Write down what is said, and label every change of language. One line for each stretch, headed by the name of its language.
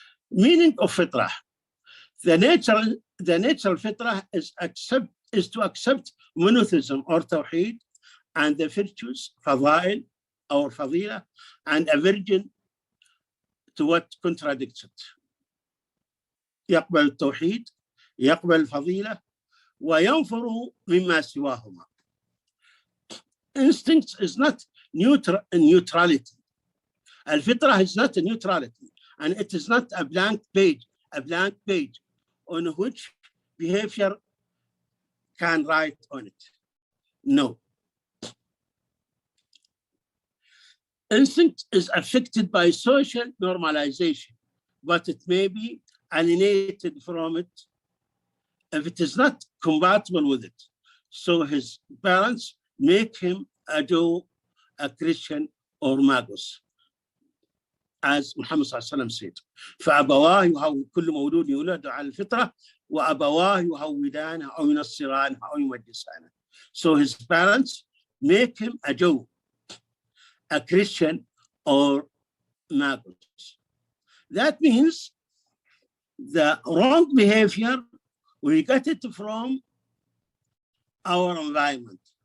English: Meaning of fitrah. The natural fitrah is to accept monotheism or tawheed and the virtues, fadail or fadila, and aversion to what contradicts it.
Arabic: يقبل التوحيد، يقبل الفضيلة، وينفر مما سواهما.
English: Instinct is not neutrality. Al-fitrah is not a neutrality, and it is not a blank page on which behavior can write on it. No. Instinct is affected by social normalization, but it may be alienated from it if it is not compatible with it. So his parents make him a Jew, a Christian, or Magus, as Muhammad said.
Arabic: فأبواه كل مولود يولد على الفطرة وأبواه يهودانه أو ينصرانه أو يمجسانه.
English: So his parents make him a Jew, a Christian, or Magus. That means the wrong behavior, we get it from our environment.